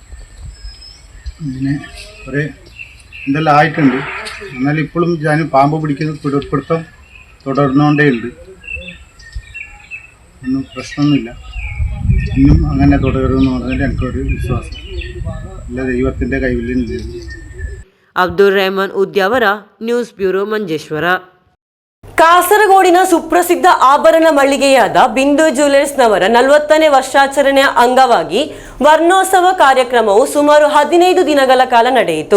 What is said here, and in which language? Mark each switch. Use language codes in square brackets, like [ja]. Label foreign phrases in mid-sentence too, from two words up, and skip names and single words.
[ml] അങ്ങനെ കുറേ എന്തെല്ലാം ആയിട്ടുണ്ട്. എന്നാൽ ഇപ്പോഴും ഞാൻ പാമ്പ് പിടിക്കുന്ന പിടുത്തം തുടർന്നുകൊണ്ടേ ഉണ്ട്. ഒന്നും പ്രശ്നമൊന്നുമില്ല. ഇന്നും അങ്ങനെ തുടരുമെന്ന് പറഞ്ഞാൽ എനിക്കൊരു വിശ്വാസം അല്ല, ദൈവത്തിൻ്റെ കൈവില്ലില്ല. [kn] ಅಬ್ದುಲ್ ರೆಹಮಾನ್ ಉದ್ಯಾವರ, [en] news bureau, [kn] ಮಂಜೇಶ್ವರ. ಕಾಸರಗೋಡಿನ ಸುಪ್ರಸಿದ್ಧ ಆಭರಣ ಮಳಿಗೆಯಾದ ಬಿಂದು ಜ್ಯುವೆಲರ್ಸ್ನವರ 40ನೇ ವರ್ಷಾಚರಣೆಯ ಅಂಗವಾಗಿ ವರ್ಣೋತ್ಸವ ಕಾರ್ಯಕ್ರಮವು ಸುಮಾರು 15 ದಿನಗಳ ಕಾಲ ನಡೆಯಿತು.